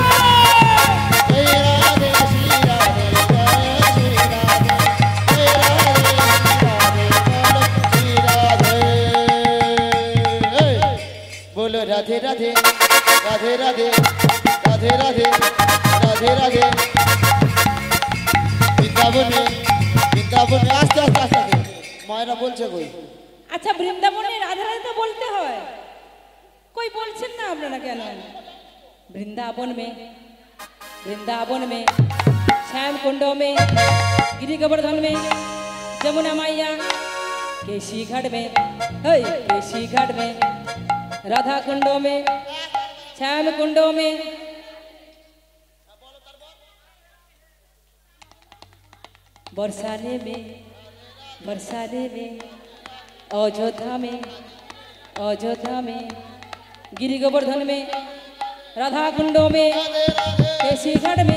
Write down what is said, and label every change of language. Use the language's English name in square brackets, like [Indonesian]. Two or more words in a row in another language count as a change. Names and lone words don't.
[Bangla] জয় রাধে শ্রী রাধে জয় শ্রী রাধে জয় রাধে শ্রী রাধে বলো রাধে রাধে রাধে রাধে রাধে রাধে রাধে রাধে বৃন্দাবনে বৃন্দাবনে আস্তে আস্তে আস্তে আস্তে মায়েরা বলছে কই আচ্ছা বৃন্দাবনে রাধা রাধা তো বলতে হয় কোই বলছেন না আপনারা কেন [Hindi] वृंदावन में श्याम कुंड में गिरी गोवर्धन में जमुना मैया केशी घाट में केशी घाट में राधा कुंडों में श्याम कुंडों में बरसाने में अयोध्या में गिरी गोवर्धन में राधा कुंडों में केशी घाट में